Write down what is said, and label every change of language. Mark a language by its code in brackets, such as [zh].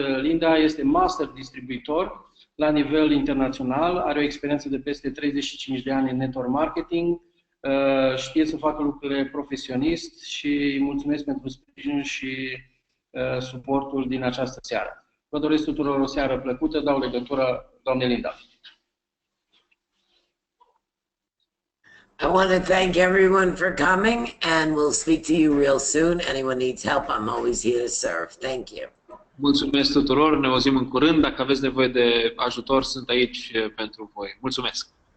[ro] Linda este master distribuitor la nivel internațional, are o experiență de peste 35 de ani în network marketing, știe să facă lucrurile profesionist și mulțumesc pentru sprijinul și suportul din această seară. Vă doresc tuturor o seară plăcută, dau legătura doamnei Linda. [en] I want to thank everyone for coming, and we'll speak to you real soon. Anyone needs help, I'm always here to serve. Thank you. [ro] Mulțumesc tuturor, ne auzim în curând. Dacă aveți nevoie de ajutor, sunt aici pentru voi. Mulțumesc!